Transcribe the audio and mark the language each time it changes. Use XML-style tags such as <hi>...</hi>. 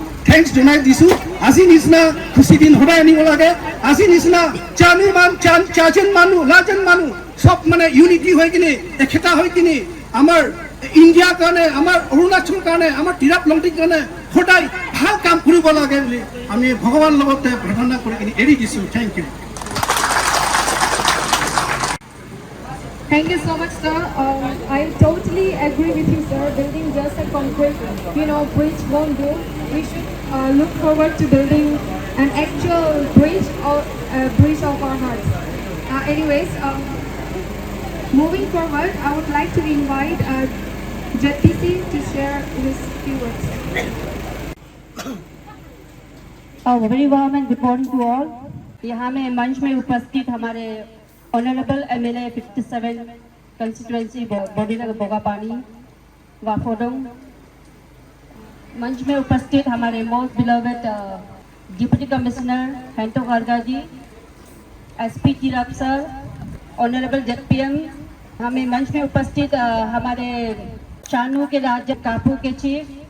<as>Thanks জনাই দিছোঁ আজি নিচিনা খুচি দিন সদায় আনিব লাগে আজি নিচিনা চাৰজন মানুহ লাজন মানুহ সব মানে ইউনিটি হৈ কিনে একেটা হৈ কিনে আমাৰ ইণ্ডিয়াৰ কাৰণে আমাৰ অৰুণাচলৰ কাৰণে আমাৰ তিৰাপ লংটিৰ কাৰণে সদায় ভাল কাম কৰিব লাগে বুলি আমি ভগৱানৰ লগতে প্ৰাৰ্থনা কৰি কিনে এৰি দিছোঁ</as> <en>Thank you Thank you so much, sir. I totally agree with you, sir. Building just a concrete, bridge won't do. We should look forward to building an actual bridge or bridge of our hearts. Anyways, moving forward, I would like to invite JTC to share his few words. Very warm and good morning to all.</en> <hi>यहाँ में मंच में उपस्थित हमारे honourable MLA 57 constituency बोडीनगर Bogapani वाफोडोंग, मंच में उपस्थित हमारे</hi> <en>most beloved deputy commissioner</en> <hi>हेंटो Garga जी, SP Tirap sir, honourable ZPM, हमें मंच में उपस्थित हमारे चानू के राज्य कापू के चीफ</hi>